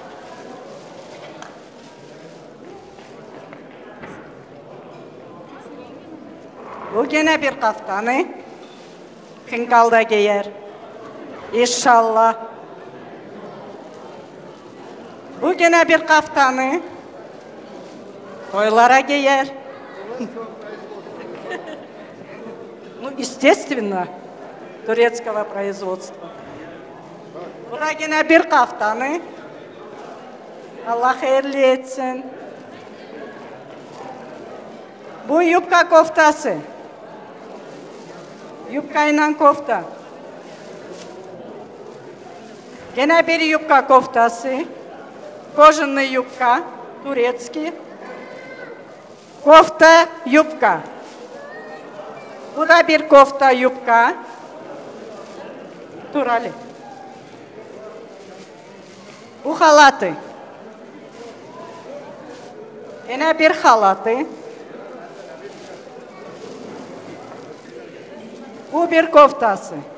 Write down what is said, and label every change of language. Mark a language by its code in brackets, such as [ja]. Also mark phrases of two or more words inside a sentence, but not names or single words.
[tr] Bu yine bir kaftanı. Hınkalda giyer. İnşallah. Bu yine bir kaftanı. Toylara giyer. [ru] Ну, естественно, турецкого производства. [tr] Buraya bir kaftanı. Allah hayırlı etsin. Bu yupka koftası. Yupkayla kofta. Gene bir yupka koftası. [ru] Кожаный юбка, турецкий. Кофта, юбка. [tr] Bu da bir kofta yupka. Turali. Bu halatı. Yine bir halatı. Bu bir koftası.